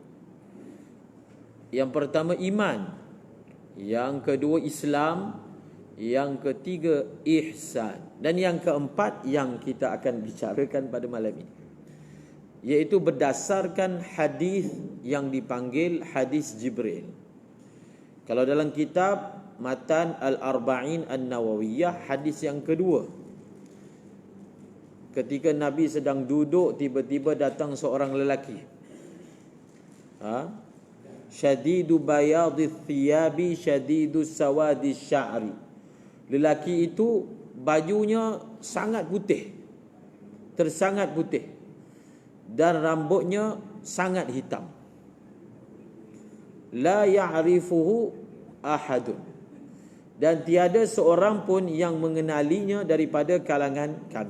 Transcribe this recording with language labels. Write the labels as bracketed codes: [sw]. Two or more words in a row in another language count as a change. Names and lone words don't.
[ms] Yang pertama iman, yang kedua Islam, yang ketiga ihsan, dan yang keempat yang kita akan bicarakan pada malam ini, iaitu berdasarkan hadis yang dipanggil hadis Jibril. Kalau dalam kitab Matan Al-Arba'in An-Nawawiyah, hadis yang kedua, ketika Nabi sedang duduk, tiba-tiba datang seorang lelaki, [ar] شديد بياض الثياب شديد سواد الشعر. [ms] Lelaki itu bajunya sangat putih, tersangat putih, dan rambutnya sangat hitam. [ar] لا يعرفه أحد, [ms] dan tiada seorang pun yang mengenalinya daripada kalangan kami.